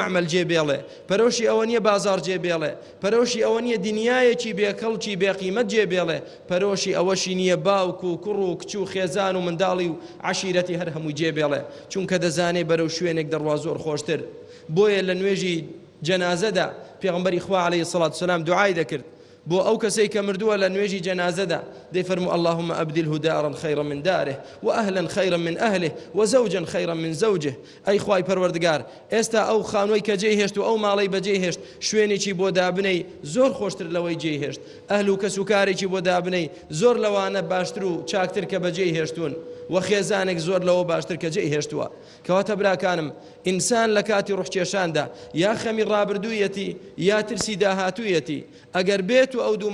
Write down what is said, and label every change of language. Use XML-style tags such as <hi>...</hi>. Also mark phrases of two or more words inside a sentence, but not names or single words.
<ckb>مەعمەل جێبێڵێ پەرۆشی ئەوە نییە بازار جێبێڵێ پەرۆشی ئەوە نییە دنیایەکی بێکەڵکی بێقیمەت جێبێڵێ پەرۆشی ئەوەشی نییە باوک و کوڕ و کچ و خێزان و منداڵی و عەشیرەتی هەر هەمووی جێبێڵێ چونکە دەزانێ بەرەو شوێنێک دەڕوا زۆر خۆشتر بۆیە لە نوێژی جەنازەدا پێغەمبەری خوا</ckb> <ar>عەلەیهی سەڵات</ar> <ckb>وسەلام دوعای دەکرد بۆ ئەو کەسەی کە مردووە لە نوێژی جەنازەدا دەیفەرموو</ckb> <ar>اللهم أبدله دارا خيرا من داره وأهلا خيرا من أهله وزوجا خيرا من زوجه</ar> <ckb>ئەی خوای پەروەردگار ئێستا ئەو خانووی کە جێهێشت و ئەو ماڵەی بەجێهێشت شوێنێکی بۆ دابنەی زۆر خۆشتر لەوەی جێهێشت ئەهل و کەسوکارێکی بۆ دابنەی زۆر لەوانە باشتر و چاکتر کە بەجێهێشتون و خێزانێک زۆر لەوە باشتر کە جێهێشتووە کەواتە براکانم ئینسان لە کاتی ڕوحکێشاندا یا خەمی ڕابردوویەتی یا ترسی داهاتوویەتی ئەگەر بێت و ئەو دوو</ckb>